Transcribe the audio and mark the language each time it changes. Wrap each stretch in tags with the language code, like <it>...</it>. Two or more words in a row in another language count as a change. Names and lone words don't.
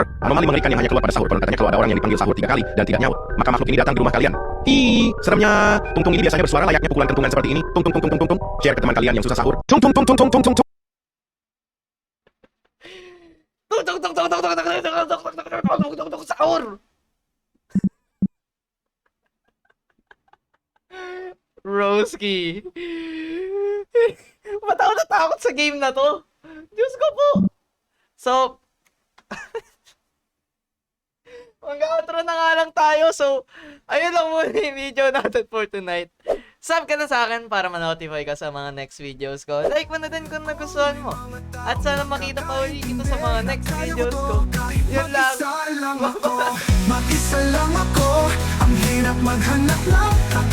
<id>Anomali mengerikan yang hanya keluar pada sahur. Kalau katanya kalau ada orang yang dipanggil sahur 3 kali dan tidak nyaut, maka makhluk ini datang di rumah kalian. Hi, seremnya. Tung ini biasanya bersuara layaknya pukulan kentungan seperti ini. Tung. Share ke teman kalian yang susah sahur. Tung. Sahur! Roski.</id> <tl>Ba't ako natakot sa game na to? Diyos ko po. So, mag-outro na nga lang tayo. So, ayun lang muna yung video natin</tl> <en>for tonight.</en> <tl>Sub ka na sa akin para ma-notify ka sa mga</tl> <en>next videos</en> <tl>ko. Like mo na din kung nagustuhan mo. At sana makita pa ulit kita sa mga</tl> <en>next videos</en> <tl>ko. Yun lang. Mag-isa lang ako, ang hirap maghanap ng</tl>